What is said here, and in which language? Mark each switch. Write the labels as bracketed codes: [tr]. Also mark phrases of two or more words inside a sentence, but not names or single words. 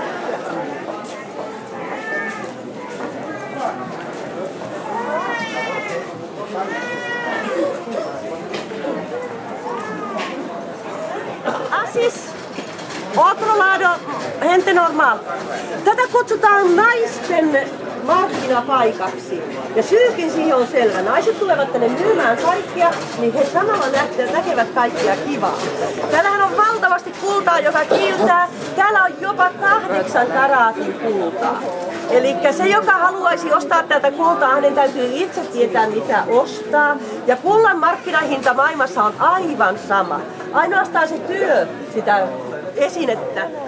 [es] Assis, otro lado, gente normal. [fi] Tätä kutsutaan naisten markkinapaikaksi. Ja syykin siihen on selvä. Naiset tulevat tänne myymään kaikkia, niin he samalla näkevät kaikkia kivaa. Täällähän on valtavasti kultaa, joka kiiltää. Täällä on jopa 8 karaatin kultaa. Eli se, joka haluaisi ostaa tätä kultaa, hänen täytyy itse tietää, mitä ostaa. Ja kullan markkinahinta maailmassa on aivan sama. Ainoastaan se työ sitä esinettä.